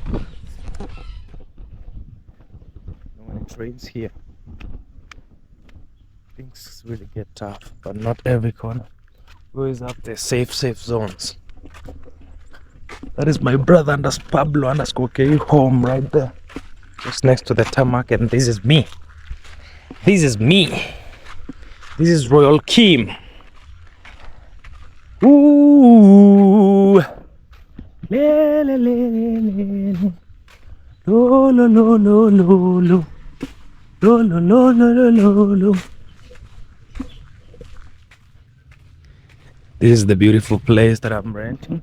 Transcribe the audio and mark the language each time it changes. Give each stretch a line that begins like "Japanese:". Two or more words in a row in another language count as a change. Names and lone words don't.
English: When it rains here, things really get tough, but not every corner. We always have the safe zones. That is my brother Pablo _K home right there, just next to the tarmac, and this is me. This is me. This is Royal Kheem. Ooh, le le le le le, lo lo lo lo lo lo, lo lo lo lo lo lo. This is the beautiful place that I'm renting.